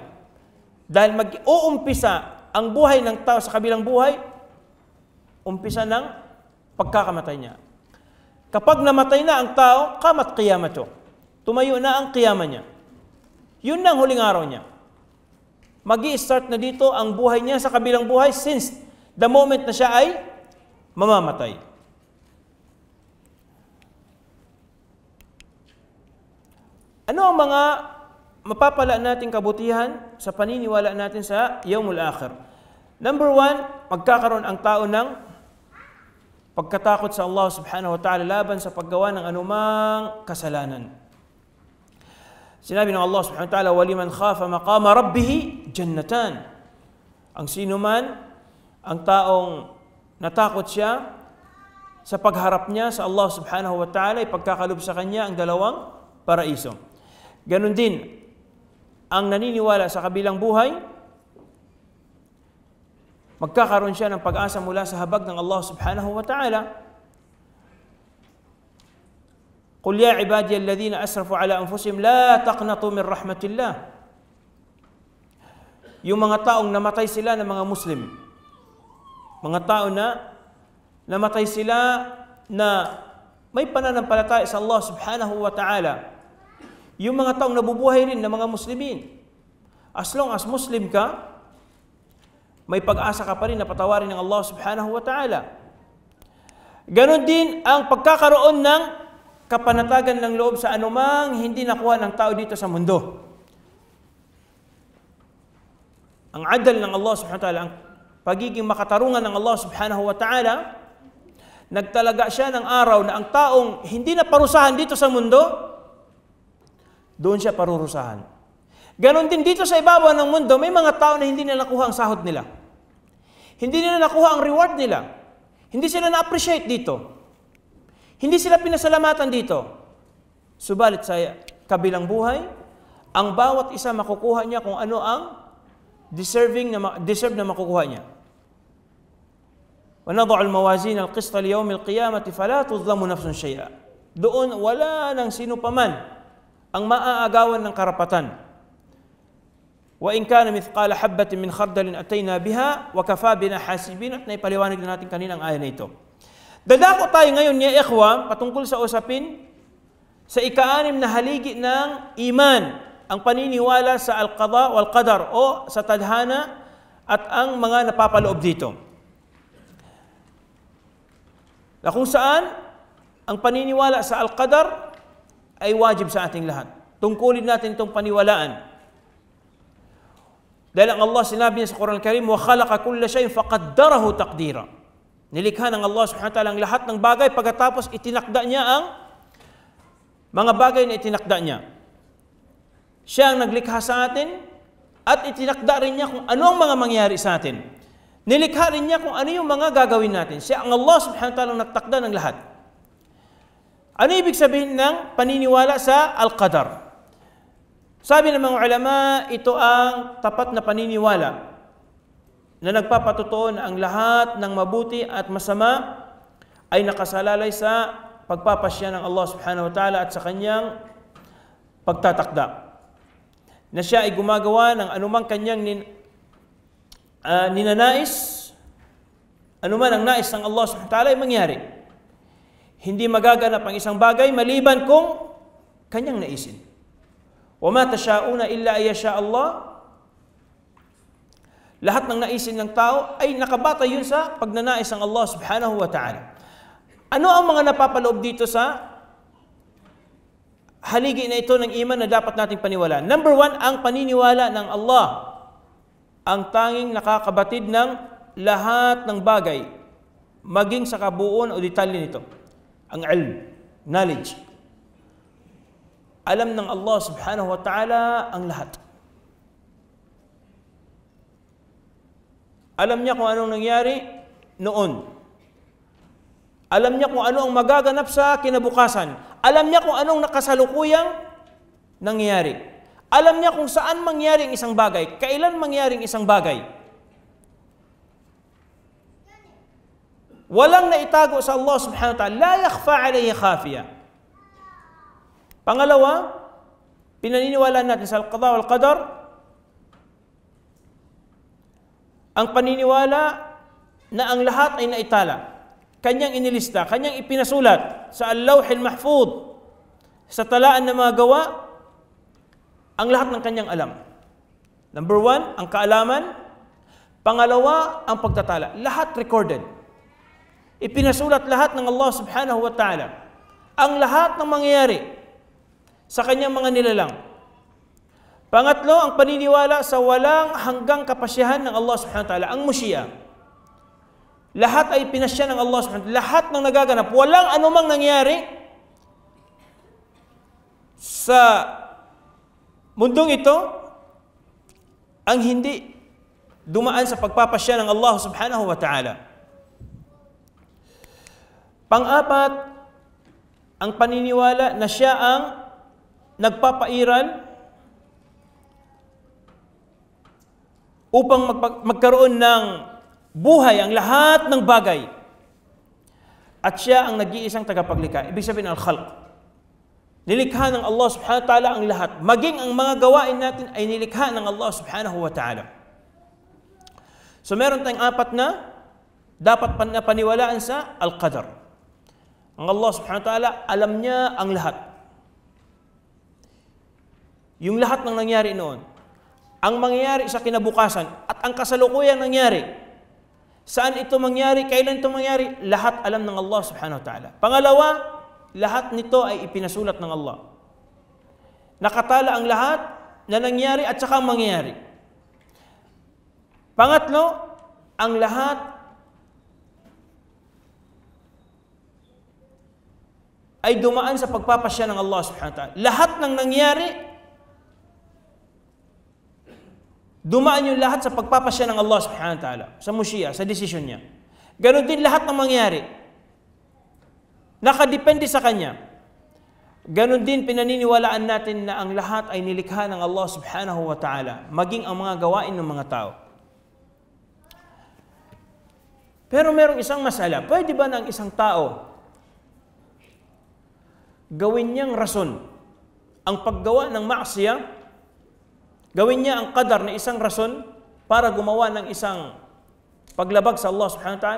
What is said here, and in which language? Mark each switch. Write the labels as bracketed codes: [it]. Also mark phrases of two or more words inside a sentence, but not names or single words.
[tl] Dahil mag-uumpisa ang buhay ng tao sa kabilang buhay, umpisa ng pagkakamatay niya. Kapag namatay na ang tao, kamat qiyamato. Tumayo na ang qiyama niya. Yun na ang huling araw niya. Mag-i-start na dito ang buhay niya sa kabilang buhay [en] since the moment [tl] na siya ay mamamatay. Ano ang mga mapapala nating kabutihan sa paniniwala natin sa Yawmul Akhir? Number 1, magkakaroon ang tao ng pagkatakot sa Allah [ar] سبحانه وتعالى [tl] laban sa paggawa ng anumang kasalanan. Sinabi ng Allah [ar] سبحانه وتعالى, وَلِمَنْ خَافَ مَقَامَ رَبِّهِ جَنَّتَانِ. [tl] Ang sino man, ang taong natakot siya sa pagharap niya sa Allah [ar] سبحانه وتعالى, [tl] ipagkakalob sa kanya ang dalawang paraiso. Ganon din, ang naniniwala sa kabilang buhay, magkakaroon siya ng pag-asa mula sa habag ng Allah [ar] سبحانه وتعالى. قل يا عبادي الذين أسرفوا على أنفسهم لا تقنطوا من رحمة الله. [tl] Yung mga taong namatay sila ng mga Muslim, mga tao na namatay sila na may pananampalataya sa Allah [ar] سبحانه وتعالى, [tl] yung mga taong nabubuhay rin ng mga Muslimin, as long as Muslim ka, may pag-asa ka pa rin na patawarin ng Allah [ar] سبحانه وتعالى. [tl] Ganon din ang pagkakaroon ng kapanatagan ng loob sa anumang hindi nakuha ng tao dito sa mundo. Ang adal ng Allah [ar] سبحانه وتعالى, [tl] ang pagiging makatarungan ng Allah [ar] سبحانه وتعالى, [tl] nagtalaga siya ng araw na ang taong hindi na parusahan dito sa mundo, doon siya parurusahan. Ganon din dito sa ibabaw ng mundo, may mga tao na hindi nila nakuha ang sahod nila. Hindi nila nakuha ang reward nila. Hindi sila na-appreciate dito. Hindi sila pinasalamatan dito. Subalit sa kabilang buhay, ang bawat isa makukuha niya kung ano ang deserve na makukuha niya. [ar] وَنَضَعُ الْمَوَازِينَ الْقِسْطَ لِيَوْمِ الْقِيَامَةِ فَلَا تُظْلَمُ نَفْسٌ شَيْئًا. [tl] Doon wala nang sino paman ang maaagawan ng karapatan. [ar] وَإِنْ كَانَ مِثْقَالَ حَبَّةٍ مِنْ خَرْدَلٍ أَتَيْنَا بِهَا وَكَفَى بِنَا حَاسِبِينَ. [tl] At naipaliwanag na natin kaninang aya na ito. Dadako tayo ngayon, [ar] يا إخوة, [tl] patungkol sa usapin sa ika-6 na haligi ng iman, ang paniniwala sa [ar] القضاء والقدر [tl] o sa tadhana at ang mga napapaloob dito. Na kung saan ang paniniwala sa al-qadar ay wajib sa ating lahat. Tungkulin natin itong paniwalaan. Dahil ang Allah sinabi niya sa Quran Al-Karim, [ar] وَخَلَقَ كُلَّ شَيْءٍ فَقَدَّرَهُ تَقْدِيرًا. [tl] Nilikha ng Allah [ar] سبحانه وتعالى [tl] ang lahat ng bagay, pagkatapos itinakda niya ang mga bagay na itinakda niya. Siya ang naglikha sa atin at itinakda rin niya kung ano ang mga mangyari sa atin. Nilikha rin niya kung ano yung mga gagawin natin. Siya ang Allah [ar] سبحانه وتعالى [tl] ang nagtakda ng lahat. Ano ibig sabihin ng paniniwala sa al-qadar? Sabi ng mga ulama, ito ang tapat na paniniwala na nagpapatotoo na ang lahat ng mabuti at masama ay nakasalalay sa pagpapasya ng Allah [ar] سبحانه وتعالى [tl] at sa kanyang pagtatakda. Na siya ay gumagawa ng anumang kanyang ninanais, anuman ang nais ng Allah [ar] سبحانه وتعالى [tl] ay mangyari. Hindi magaganap ang isang bagay maliban kung kanyang naisin. [ar] وَمَا تَشَاءُونَ إِلَّا أَيَّشَاءَ اللَّهُ. [tl] Lahat ng naisin ng tao ay nakabatay yun sa pagnanais ng Allah [ar] سبحانه وتعالى. [tl] Ano ang mga napapaloob dito sa haligi na ito ng iman na dapat nating paniwalaan? Number 1, ang paniniwala ng Allah, ang tanging nakakabatid ng lahat ng bagay, maging sa kabuuan o detalye nito. Ang ilm, knowledge. Alam ng Allah [ar] سبحانه وتعالى [tl] ang lahat. Alam niya kung anong nangyari noon. Alam niya kung ano ang magaganap sa kinabukasan. Alam niya kung anong nakasalukuyang nangyari. Alam niya kung saan mangyari ang isang bagay, kailan mangyari ang isang bagay. Walang naitago sa Allah [ar] سبحانه وتعالى. لا يخفى عليه خافية. [tl] Pangalawa, pinaniniwalaan natin sa [ar] القضاء والقدر, [tl] ang paniniwala na ang lahat ay naitala. Kanyang inilista, kanyang ipinasulat sa [ar] اللوح المحفوظ, [tl] sa talaan ng mga gawa, ang lahat ng kanyang alam. Number 1, ang kaalaman. Pangalawa, ang pagtatala. Lahat recorded. Ipinasulat lahat ng Allah [ar] سبحانه وتعالى. [tl] Ang lahat ng mangyayari sa kanyang mga nilalang. Pangatlo, ang paniniwala sa walang hanggang kapasyahan ng Allah [ar] سبحانه وتعالى, [tl] ang musyi'a. Lahat ay pinasya ng Allah [ar] سبحانه وتعالى. [tl] Lahat ng nagaganap, walang anumang nangyari sa mundong ito ang hindi dumaan sa pagpapasya ng Allah [ar] سبحانه وتعالى. [tl] Pang-apat, ang paniniwala na siya ang nagpapairal upang magkaroon ng buhay ang lahat ng bagay. At siya ang nag-iisang tagapaglikha. Ibig sabihin al-khalq. Nilikha ng Allah [ar] سبحانه وتعالى [tl] ang lahat. Maging ang mga gawain natin ay nilikha ng Allah [ar] سبحانه وتعالى. [tl] So meron tayong apat na dapat paniwalaan sa al-qadar. Ang Allah [ar] سبحانه وتعالى, [tl] alam niya ang lahat. Yung lahat ng nangyari noon. Ang mangyayari sa kinabukasan at ang kasalukuyan nangyari. Saan ito mangyari? Kailan ito mangyari? Lahat alam ng Allah [ar] سبحانه وتعالى. [tl] Pangalawa, lahat nito ay ipinasulat ng Allah. Nakatala ang lahat na nangyari at saka mangyayari. Pangatlo, ang lahat ay dumaan sa pagpapasya ng Allah [ar] سبحانه وتعالى. [tl] Lahat ng nangyari, dumaan yung lahat sa pagpapasya ng Allah [ar] سبحانه وتعالى. [tl] Sa mushiya, sa desisyon niya. Ganon din lahat ng mangyari. Nakadepende sa Kanya. Ganon din pinaniniwalaan natin na ang lahat ay nilikha ng Allah [ar] سبحانه وتعالى. [tl] Maging ang mga gawain ng mga tao. Pero merong isang masala. Pwede ba ng isang tao gawin niyang rason ang paggawa ng maksiya, gawin niya ang qadar na isang rason para gumawa ng isang paglabag sa Allah [ar] سبحانه وتعالى?